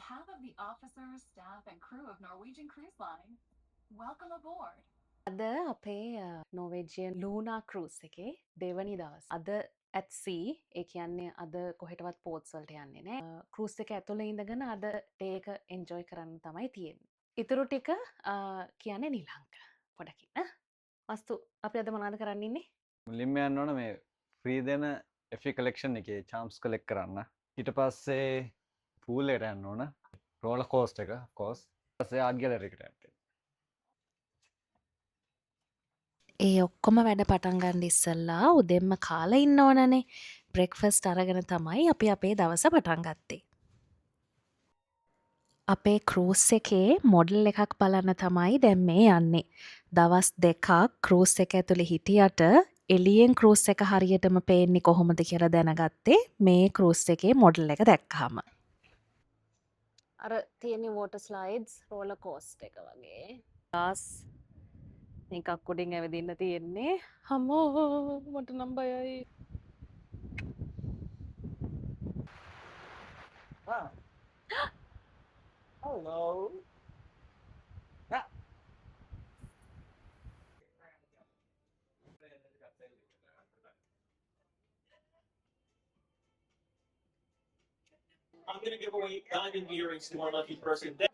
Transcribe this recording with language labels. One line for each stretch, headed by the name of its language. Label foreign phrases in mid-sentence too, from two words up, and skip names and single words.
English: behalf of the officers, staff, and crew of Norwegian Cruise Line, welcome aboard.
Sinhala: අද අපේ නෝවේජියන් ලූනා කරූස් එකේ දෙවනි දවස්. අද
English: at sea
Sinhala: ඒ කියන්නේ අද කොහෙටවත් පෝට්ස් වලට යන්නේ නෑ. කරූස් එක ඇතුළේ ඉඳගෙන අද ඩේ එක එන්ජොයි කරන්න තමයි තියෙන්නේ. ඉතුරු ටික කියන්නේ නිලංක පොඩකින්. වස්තු අපි අද මොනවද කරන්න ඉන්නේ? මුලින්ම යන්න ඕන මේ ෆ්‍රී දෙන FE කලෙක්ෂන් එකේ
English: charms collect
Sinhala: කරන්න. ඊට පස්සේ පූල් එකට යන්න ඕන.
English: roller coaster
Sinhala: එක
English: of course.
Sinhala: ඊට පස්සේ
English: art gallery
Sinhala: එකට යන්න. ඒ ඔක්කොම වැඩ පටන් ගන්න ඉස්සෙල්ලා උදෙන්ම කාලා ඉන්න ඕනනේ. බ්‍රෙක්ෆාස්ට් අරගෙන තමයි අපි අපේ දවස පටන් ගත්තේ. අපේ කරූස් එකේ මොඩල් එකක් බලන්න තමයි දැන් මේ යන්නේ. දවස් 2ක් කරූස් එක ඇතුලේ හිටියට එළියෙන් කරූස් එක හරියටම පේන්නේ කොහොමද කියලා දැනගත්තේ මේ කරූස් එකේ මොඩල් එක දැක්කහම. අර තියෙන
English: water slides roller coaster
Sinhala: එක වගේ. ලාස් එකක් උඩින් ඇවිදින්න තියෙන්නේ. හමෝ මට නම් බයයි.
English: Hello. I'm going to give away diamond earrings to one lucky person.